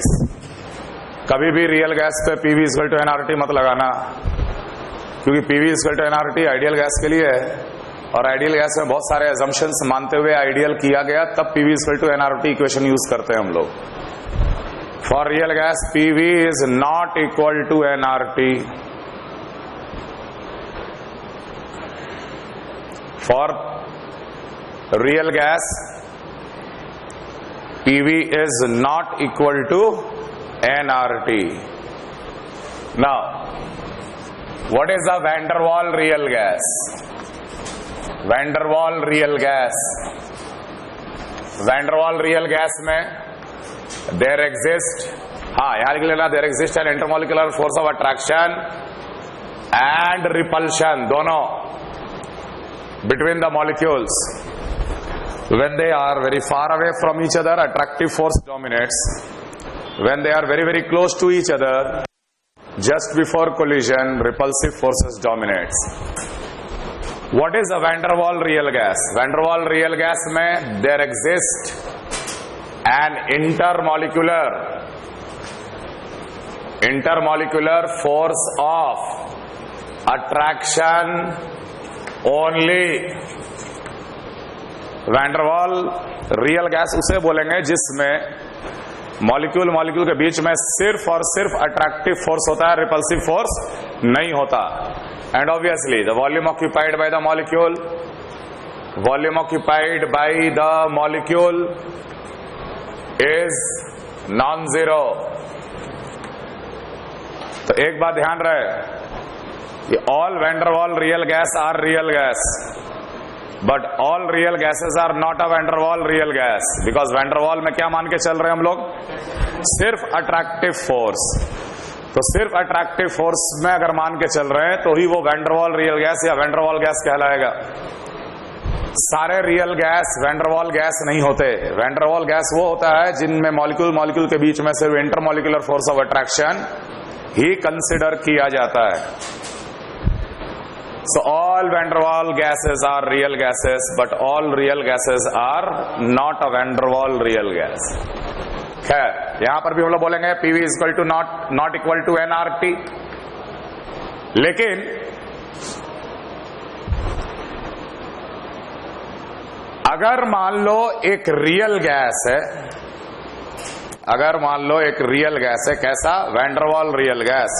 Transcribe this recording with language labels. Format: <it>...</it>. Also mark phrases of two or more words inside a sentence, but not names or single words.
<hi>कभी भी</hi> <en>real gas</en> <hi>पे</hi> <en>PV equal to nRT</en> <hi>मत लगाना, क्योंकि</hi> <en>PV equal to nRT ideal gas</en> <hi>के लिए है और</hi> <en>ideal gas</en> <hi>में बहुत सारे अजम्पशंस मानते हुए आइडियल किया गया, तब</hi> <en>PV equal to nRT equation use</en> <hi>करते हैं हम लोग।</hi> <en>For real gas PV is not equal to nRT. For real gas, PV is not equal to nRT. Now, what is the van der Waal real gas? Van der Waal real gas. Van der Waal real gas में there exist,</en> <hi>यहाँ लिख लेना,</hi> <en>there exists an intermolecular force of attraction and repulsion दोनों between the molecules. When they are very far away from each other, attractive force dominates. When they are very very close to each other, just before collision, repulsive forces dominates. What is a van der Waal real gas? Van der Waal real gas में there exists an intermolecular force of attraction ओनली।</en> <hi>वैन डर वाल</hi> <en>real gas</en> <hi>उसे बोलेंगे जिसमें मॉलिक्यूल के बीच में सिर्फ और सिर्फ</hi> <en>attractive force</en> <hi>होता है,</hi> <en>repulsive force</en> <hi>नहीं होता।</hi> <en>And obviously the volume occupied by the molecule is non zero.</en> <hi>तो एक बात ध्यान रहे,</hi> <en>all van der Waal real gas are real gas, but all real gases are not a van der Waal real gas, because van der Waal</en> <hi>में क्या मान के चल रहे हैं हम लोग? सिर्फ</hi> <en>attractive force.</en> <hi>तो सिर्फ</hi> <en>attractive force</en> <hi>में अगर मान के चल रहे हैं तो ही वो van der Waal</hi> <en>real gas</en> <hi>या van der Waal गैस कहलाएगा। सारे</hi> <en>real gas</en> <hi>van der Waal गैस नहीं होते। van der Waal गैस वो होता है जिनमें मॉलिक्यूल के बीच में सिर्फ</hi> <en>intermolecular force of attraction</en> <hi>ही कंसिडर किया जाता है।</hi> <en>So all van der Waal gases are real gases, but all real gases are not a van der Waal real gas.</en> <hi>खैर, यहां पर भी हम लोग बोलेंगे</hi> <en>PV is equal to not equal to nRT।</en> <hi>लेकिन अगर मान लो एक</hi> <en>real gas</en> <hi>है, अगर मान लो एक</hi> <en>real gas</en> <hi>है, कैसा?</hi> <en>van der Waal real gas.</en>